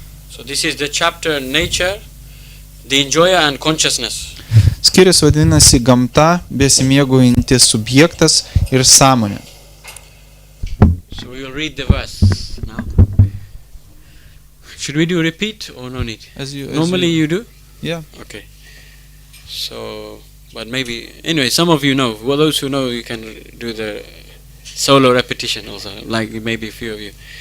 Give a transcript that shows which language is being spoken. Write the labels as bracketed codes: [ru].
[en] So this is the chapter nature, the enjoyer and consciousness. [lt] Skyrius vadinasi gamta, besimėgaujantis subjektas ir sąmonė. [en] So we will read the verse now. Should we do repeat or no need? Normally you do? Yeah. Okay. So, but maybe, anyway, some of you know. Well, those who know, you can do the solo repetition also, like maybe a few of you.